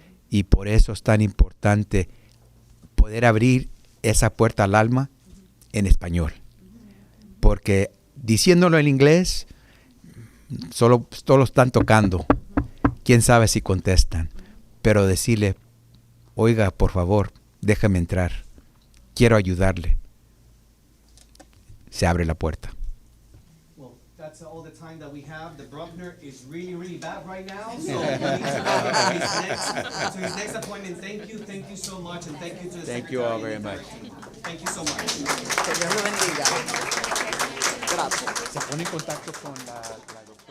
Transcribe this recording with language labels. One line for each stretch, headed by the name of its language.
Spanish: Y por eso es tan importante poder abrir esa puerta al alma en español. Porque diciéndolo en inglés, solo están tocando. Quién sabe si contestan. Pero decirle, oiga, por favor, déjame entrar. Quiero ayudarle. Se abre la puerta.
English: Well, that's all the time that we have. The Bruckner is really, really bad right now. So we need to go to his next appointment. Thank you so much, and thank you to the Thank Secretary you all and the very much. Federation. Thank you so much.
Spanish: Que Dios lo bendiga. Gracias. Se pone en contacto con la